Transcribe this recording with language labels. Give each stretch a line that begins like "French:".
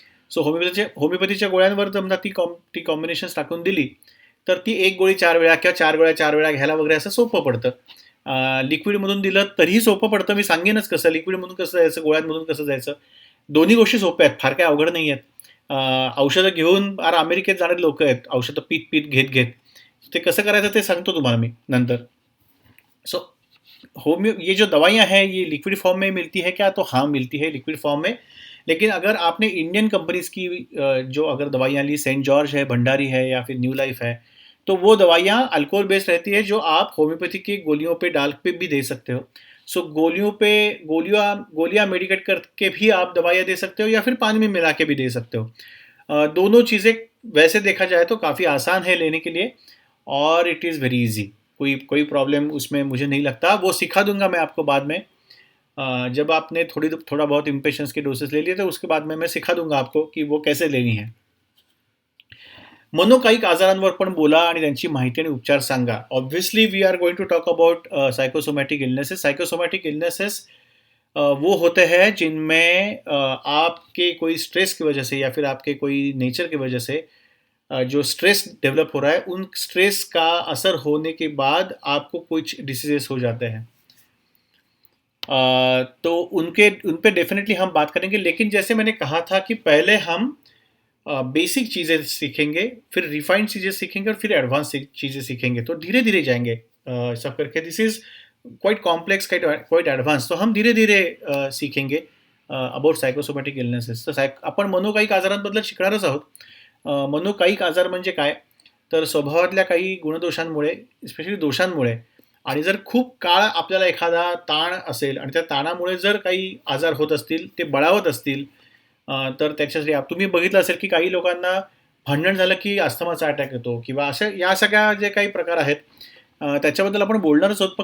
Marathi: So होमिओपॅथीच्या गोळ्यांवर समजा ती combinations टाकून दिली, तर ती एक गोळी 4 वेळा किंवा 4 वेळा 4 वेळा घ्यायला वगैरे असं सोपं पडतं. लिक्विडमधून दिलं तरीही सोपं पडतं. मी सांगेनच कसं, लिक्विडमधून कसं जायचं, गोळ्यांमधून कसं जायचं. दोन्ही गोष्टी सोप्या आहेत, फार काही अवघड नाही आहेत. औषधं घेऊन अमेरिकेत जाणारे लोक आहेत, औषधं पीत घेत. ते कसं करायचं ते सांगतो तुम्हाला मी नंतर.
Hindi: सो ये जो दवाइयाँ हैं ये लिक्विड फॉर्म में मिलती है क्या? तो हाँ, मिलती है लिक्विड फॉर्म में. लेकिन अगर आपने इंडियन कंपनीज की जो अगर दवाइयाँ ली, सेंट जॉर्ज है, भंडारी है या फिर न्यू लाइफ है, तो वो दवाइयाँ अल्कोहल बेस्ड रहती है, जो आप होम्योपैथी की गोलियों पे डाल पे भी दे सकते हो. सो गोलियाँ मेडिकेट करके भी आप दवाइयाँ दे सकते हो या फिर पानी में मिला के भी दे सकते हो. दोनों चीज़ें वैसे देखा जाए तो काफ़ी आसान है लेने के लिए और
English: It is very easy.
Hindi: कोई प्रॉब्लम उसमें मुझे नहीं लगता. वो सिखा दूंगा मैं आपको बाद में. जब आपने थोड़ा बहुत इम्पेशंस के डोसेस ले लिए तो उसके बाद में मैं सिखा दूंगा आपको की वो कैसे लेनी है.
Marathi: मनोकायिक आजारांवर पण बोला आणि त्यांची माहिती आणि उपचार सांगा.
English: Obviously we are going to talk about psychosomatic illnesses.
Hindi: Psychosomatic illnesses वो होते हैं जिनमें आपके कोई स्ट्रेस की वजह से या फिर आपके कोई नेचर की वजह से जो स्ट्रेस डेवलप हो रहा है, उन स्ट्रेस का असर होने के बाद आपको कुछ डिसीजेस हो जाते हैं. तो उन पे डेफिनेटली हम बात करेंगे, लेकिन जैसे मैंने कहा था कि पहले हम बेसिक चीज़ें सीखेंगे, फिर रिफाइंड चीज़ें सीखेंगे और फिर एडवांस चीज़ें सीखेंगे, तो धीरे धीरे जाएंगे सब करके।
English: this is quite complex, quite advance,
Hindi: तो हम धीरे धीरे सीखेंगे
English: About psychosomatic illnesses.
Marathi: तर आपण मनोकायिक आजारांबद्दल शिकणारच आहोत. मनोकायिक आजार म्हणजे काय, तर स्वभावातल्या काही गुणदोषांमुळे, स्पेशली दोषांमुळे, आणि जर खूप काळ आपल्याला एखादा ताण असेल आणि त्या ताणामुळे जर काही आजार होत असतील, ते बळावत असतील, तर त्याच्यासाठी तुम्ही बघितलं असेल की काही लोकांना भांडण झालं की अस्थमाचा अटॅक येतो, किंवा अशा या सगळ्या जे काही प्रकार आहेत, त्याच्याबद्दल आपण बोलणारच आहोत.